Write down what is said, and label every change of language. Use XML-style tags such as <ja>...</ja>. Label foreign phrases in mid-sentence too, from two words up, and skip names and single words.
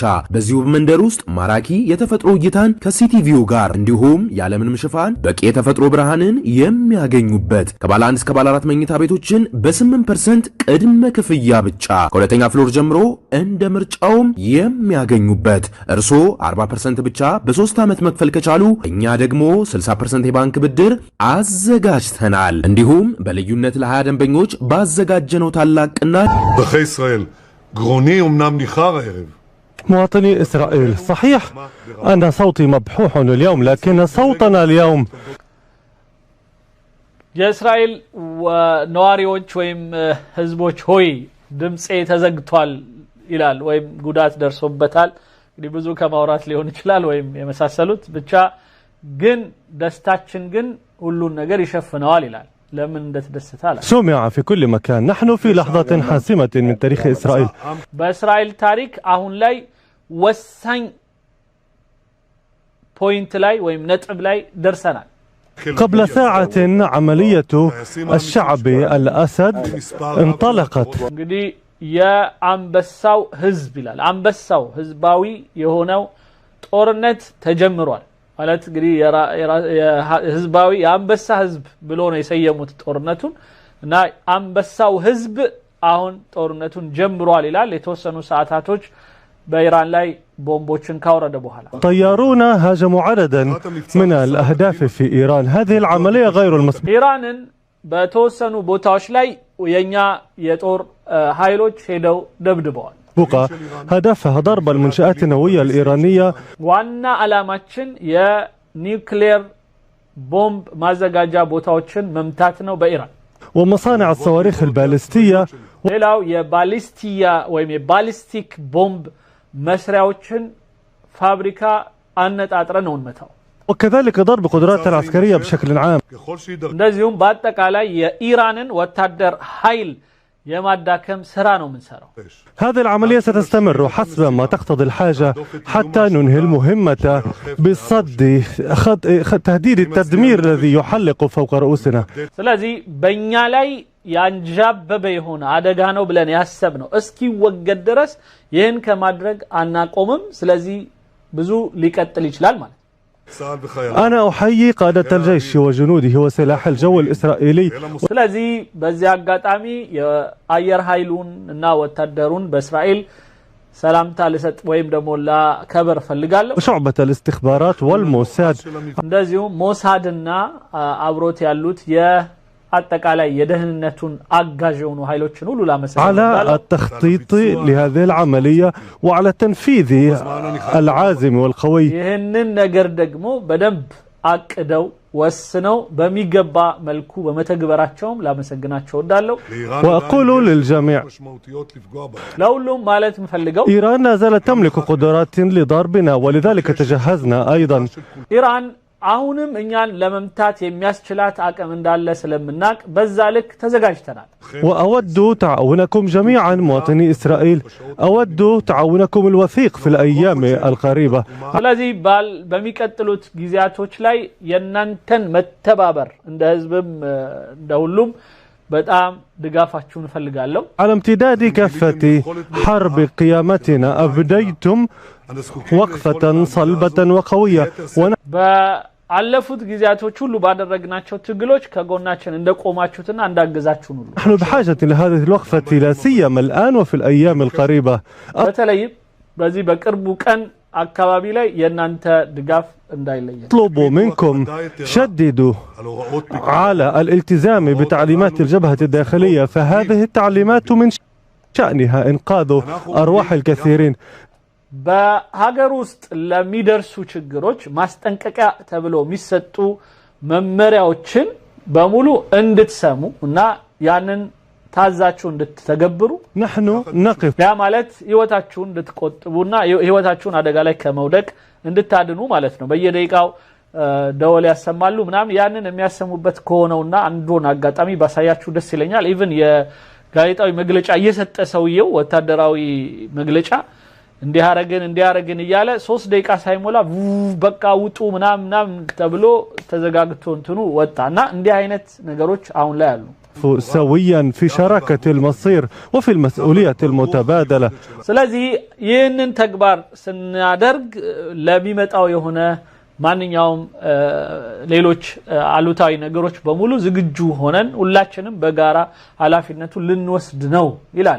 <am>በዚሁ መንደር ውስጥ ማራኪ የተፈጥሮ እይታን ከሲቲቪው ጋር እንዲሁም ያለምንም ሽፋን በቂ የተፈጥሮ ብርሃንን የሚያገኙበት ከባለ 1 እስከ ባለ 4 መኝታ ቤቶችን በ8% ቅድመ ክፍያ ብቻ ከሁለተኛ ፍሎር ጀምሮ እንደ ምርጫውም የሚያገኙበት እርሶ 40% ብቻ በ3 ዓመት መክፈል ከቻሉ እኛ ደግሞ 60% የባንክ ብድር አዘጋጅተናል እንዲሁም በልዩነት ለ20 ደንበኞች ባዘጋጀነው ታላቅ ቅናሽ በኸይ እስራኤል ግሮኒ امنام ኒኻር הערב</am> <ar>مواطني إسرائيل صحيح أن صوتي مبحوح اليوم لكن صوتنا اليوم</ar> <am>የእስራኤል ነዋሪዎች ወይም ህዝቦች ሆይ ድምጼ ተዘግቷል ይላል ወይም ጉዳት ደርሶበታል እንግዲህ ብዙ ከማውራት ሊሆን ይችላል ወይም የመሳሰሉት ብቻ ግን ደስታችን ግን ሁሉን ነገር ይሸፍነዋል ይላል ለምን እንደተደሰታል</am> <ar>سمع في كل مكان نحن في لحظة حاسمة من تاريخ إسرائيل</ar> <am>በእስራኤል ታሪክ አሁን ላይ ወሳኝ ፖይንት ላይ ወይም ነጥብ ላይ ደርሰናል</am> <ar>قبل ساعة عملية الشعب الأسد انطلقت</ar> <am>እንግዲህ የአንበሳው ህዝብ ይላል አንበሳው ህዝባዊ የሆነው ጦርነት ተጀምሯል ማለት እንግዲህ ህዝባዊ የአንበሳ ህዝብ ብሎ ነው የሰየሙት ጦርነቱን እና አንበሳው ህዝብ አሁን ጦርነቱን ጀምሯል ይላል የተወሰኑ ሰዓታቶች በኢራን ላይ ቦምቦችን ካወረደ በኋላ</am> <ar>طيارونا هاجموا عددا من الأهداف في إيران هذه العملية غير المسبوقة</ar> <am>ኢራንን በተወሰኑ ቦታዎች ላይ የኛ የጦር ኃይሎች ሄደው ደብድበዋል</am> <ar>هدفها ضرب المنشآت النووية الإيرانية</ar> <am>ዋና ዓላማችን የኒውክሌር ቦምብ ማዘጋጃ ቦታዎችን መምታት ነው በኢራን</am> <ar>ومصانع الصواريخ البالستية</ar> <am>ሌላው የባሊስቲያ ወይም የባሊስቲክ ቦምብ መስሪያዎችን ፋብሪካ አነጣጥረን ነው እንመታው</am> <ar>وكذلك ضرب قدراتها العسكرية بشكل عام</ar> <am>እንደዚሁም በአጠቃላይ የኢራንን ወታደር ኃይል የማዳከም ስራ ነው ምንሰራው</am> <ar>هذه العملية ستستمر حسب ما تقتضي الحاجة حتى ننهي المهمة بصد تهديد التدمير الذي يحلق فوق رؤوسنا</ar> <am>ስለዚህ በእኛ ላይ ያንጃበበ የሆነ አደጋ ነው ብለን ያሰብነው እስኪ ወገድ ድረስ ይህን ከማድረግ አናቆምም ስለዚህ ብዙ ሊቀጥል ይችላል ማለት</am> <ar>أنا أحيي قادة الجيش وجنوده وسلاح الجو الإسرائيلي</ar> <am>ስለዚህ በዚህ አጋጣሚ የአየር ኃይሉን እና ወታደሩን በእስራኤል ሰላምታ ለሰጥ ወይም ደግሞ ለከበር ፈልጋለሁ</am> <ar>وشعبة الاستخبارات والموساد</ar> <am>እንደዚሁም ሞሳድና አብሮት ያሉት አጠቃላይ የደህንነቱን አጋዥ የሆኑ ኃይሎችን ሁሉ ላመሰግናለሁ</am> <ar>على التخطيط لهذه العملية وعلى تنفيذ العازم والقوي</ar> <am>ይህንን ነገር ደግሞ በደንብ አቅደው ወስነው በሚገባ መልኩ በመተግበራቸውም ላመሰግናቸው ወዳለው</am> <ar>وأقول للجميع</ar> <am>ለሁሉም ማለት ምፈልገው</am> <ar>إيران لا زالت تملك قدرات لضربنا ولذلك تجهزنا أيضا</ar> <am>ኢራን አሁንም እኛን ለመምታት የሚያስችላት አቅም እንዳለ ስለምናቅ በዛ ልክ ተዘጋጅተናል</am> <ar>وأود تعاونكم جميعا مواطني إسرائيل أود تعاونكم الوثيق في الأيام القريبة</ar> <am>ስለዚህ በሚቀጥሉት ጊዜያቶች ላይ የናንተን መተባበር እንደ ህዝብም እንደ ሁሉም በጣም ድጋፋችሁን ፈልጋለሁ</am> <ar>على امتداد كافة حرب قيامتنا أبديتم وقفة صلبة وقوية</ar> <am>አለፉት ጊዜያቶች ሁሉ ባደረግናቸው ትግሎች ከጎናችን እንደቆማችሁትና እንዳገዛችሁን ሁሉ</am> <ar>نحن بحاجة لهذه الوقفة لا سيما الآن وفي الأيام القريبة</ar> <am>በተለይ በዚህ በቅርቡ ቀን አካባቢ ላይ የናንተ ድጋፍ እንዳይለየ</am> <ar>أطلب منكم شددوا على الالتزام بتعليمات الجبهة الداخلية فهذه التعليمات من شأنها إنقاذ أرواح الكثيرين.</ar> <am>በሀገር ውስጥ ለሚደርሱ ችግሮች ማስጠንቀቂያ ተብሎ የሚሰጡ መመሪያዎችን በሙሉ እንድትሰሙ እና ያንን ታዛችሁ እንድትተገብሩ</am> <ar>نحن نقف</ar> <am>ያ ማለት ህይወታችሁን እንድትቆጥቡና ህይወታችሁን አደጋ ላይ ከመውደቅ እንድታድኑ ማለት ነው። በየደቂቃው ደወል ያሰማሉ ምናምን ያንን የሚያሰሙበት ከሆነውና አንዱን አጋጣሚ ባሳያችሁ ደስ ይለኛል። ኢቭን የጋዜጣዊ መግለጫ እየሰጠ ሰውየው ወታደራዊ መግለጫ እንዲያረግን እያለ 3 ደቂቃ ሳይሞላ በቃ ውጡ ምናምን ተብሎ ተዘጋግቶ እንትኑ ወጣና እንዲህ አይነት ነገሮች አሁን ላይ አሉ።</am> <ar>سويا في شراكة المصير وفي المسؤولية المتبادلة.</ar> <am>ስለዚህ ይህንን ተግባር ስናደርግ ለሚመጣው የሆነ ማንኛውም ሌሎች አሉታዊ ነገሮች በሙሉ ዝግጁ ሆነን ሁላችንም በጋራ ኃላፊነቱን ልንወስድ ነው ይላል።</am>